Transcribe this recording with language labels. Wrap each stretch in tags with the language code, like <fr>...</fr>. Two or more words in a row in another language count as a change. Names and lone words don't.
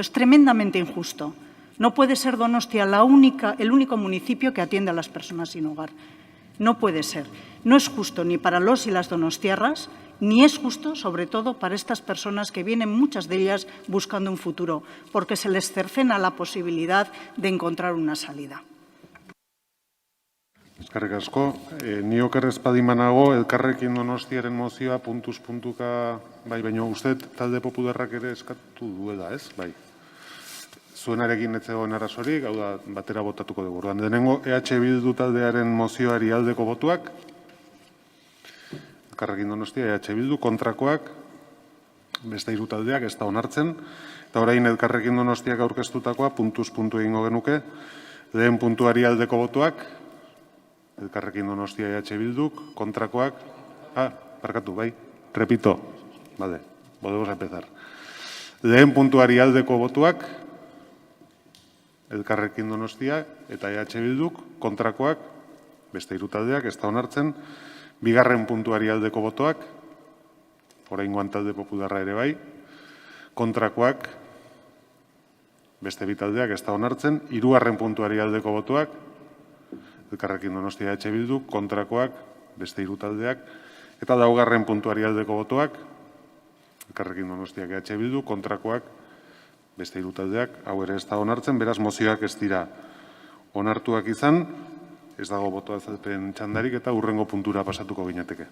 <es>Es tremendamente injusto. No puede ser Donostia el único municipio que atiende a las personas sin hogar. No puede ser. No es justo ni para los y las donostiarras, ni es justo, sobre todo, para estas personas que vienen, muchas de ellas, buscando un futuro, porque se les cercena la posibilidad de encontrar una salida.</es> <eu>Eskerrik asko. Ni oker ez badimanago, Elkarrekin Donostiaren mozioa puntuz puntuka, bai, baina uste talde popularrak ere eskatu duela, ez? Bai. Zuenarekin ez zegoen arazorik, hau da, batera botatuko dugu. Orduan, denengo EH Bildu taldearen mozioari aldeko botuak, Elkarrekin Donostia, EH Bildu, kontrakoak, beste hiru taldeak, ez da onartzen, eta orain Elkarrekin Donostiak aurkeztutakoa, puntuz puntu egingo genuke, lehen puntuari aldeko botuak, Elkarrekin Donostia, EH Bilduk, kontrakoak, barkatu, bai,</eu> <es>repito, vale, podemos empezar.</es> <eu>Lehen puntuari aldeko botuak, Elkarrekin Donostia eta EH Bilduk, kontrakoak, beste hiru taldeak, ez da onartzen, bigarren puntuari aldeko botoak, oraingoan talde popularra ere bai, kontrakoak, beste bi taldeak, ez da onartzen, hirugarren puntuari aldeko botoak, Elkarrekin Donostia EH Bilduk, kontrakoak, beste hiru taldeak, eta laugarren puntuari aldeko botoak, Elkarrekin Donostia EH Bilduk, kontrakoak, beste hiru taldeak, hau ere ez da onartzen, beraz mozioak ez dira onartuak izan, ez dago botoa azalpen txandarik eta hurrengo puntura pasatuko ginateke.</eu>